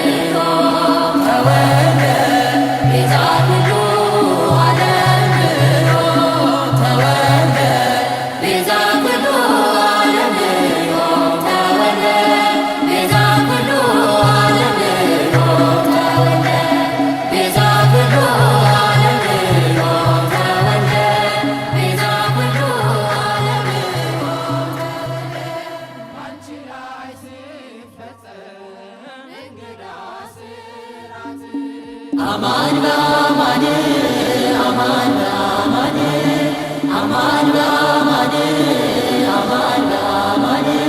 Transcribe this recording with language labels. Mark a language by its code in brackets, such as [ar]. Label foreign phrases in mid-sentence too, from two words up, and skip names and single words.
[ti] ተወለደ ቤዛ ሁሉ ዓለም ተወለደ ቤዛ ኩሉ ዓለም ተወለደ ቤዛ ኩሉ ዓለም ተወለደ ቤዛ ኩሉ ዓለም ተወለደ ቤዛ ኩሉ ዓለም [am] አንቺ ላይ ሲፈጸም እንግዳ ስራት [gez] አማን በአማን አማን በአማን አማን በአማን አማን በአማን